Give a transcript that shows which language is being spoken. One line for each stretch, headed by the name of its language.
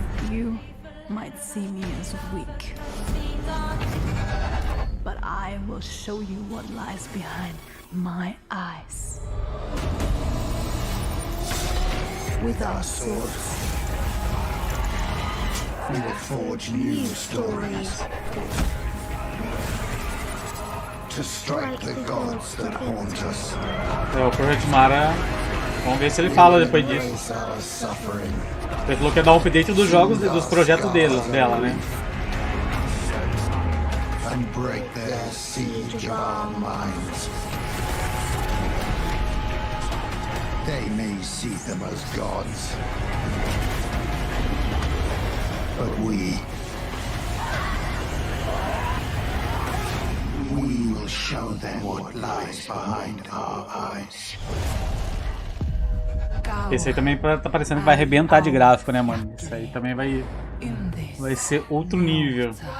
English: You might see me as weak, but I will show you what lies behind my eyes. With our swords, we will forge new stories to strike the gods that haunt us.
Portuguese: O Projeto Mara, vamos ver se ele fala depois disso. Ele falou que ia dar um update dos jogos e dos projetos dela, né?
English: And break their siege of our minds. They may see them as gods, but we will show them what lies behind our eyes.
Portuguese: Esse aí também tá parecendo que vai arrebentar de gráfico, né, mano? Esse aí também vai ser outro nível.